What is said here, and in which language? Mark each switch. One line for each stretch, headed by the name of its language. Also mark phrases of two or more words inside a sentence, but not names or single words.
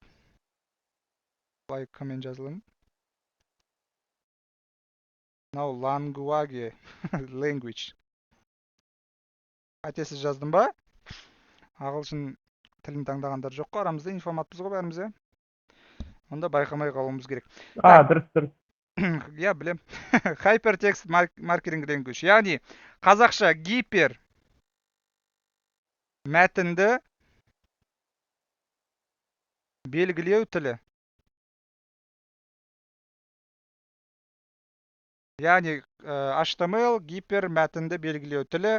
Kazakh: Былай коммент жазылың. Мынау
English: language, language.
Kazakh: Қатесіз жаздым ба? Ағылшын тілін таңдағандар жоқ қой, арамызда информатпыз ғой бәріміз, е. Онда байқамай қалуымыз керек. Дұрыс. Я білем.
English: Hypertext marking language.
Kazakh: Яғни қазақша гипер мәтінді белгілеу тілі. Яғни HTML гипер мәтінді белгілеу тілі.